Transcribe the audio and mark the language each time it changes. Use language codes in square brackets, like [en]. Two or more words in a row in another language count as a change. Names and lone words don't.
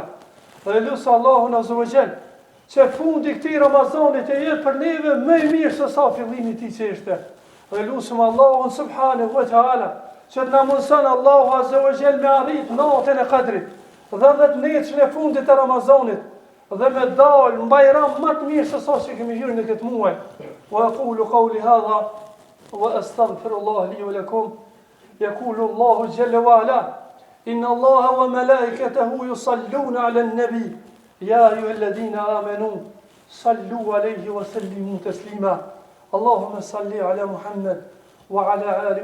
[sq] Dhe lusë Allahun [ar] عز وجل [sq] që fundi këtij Ramazanit e jetë për neve më i mirë se sa fillimi i tij që ishte. Dhe lutem Allahun [ar] سبحانه وتعالى [sq] që të na mundson Allahu [ar] عز وجل [sq] me arrit natën e Kadrit dhe 10 netën e fundit të Ramazanit dhe me dal në bajram më të mirë se sa që kemi hyrë në këtë muaj. [ar] وأقول قولي هذا وأستغفر الله لي ولكم. يقول الله جل وعلا إن الله وملائكته يصلون على النبي. يا أيها الذين آمنوا صلوا عليه وسلموا تسليما اللهم صل على محمد وعلى آل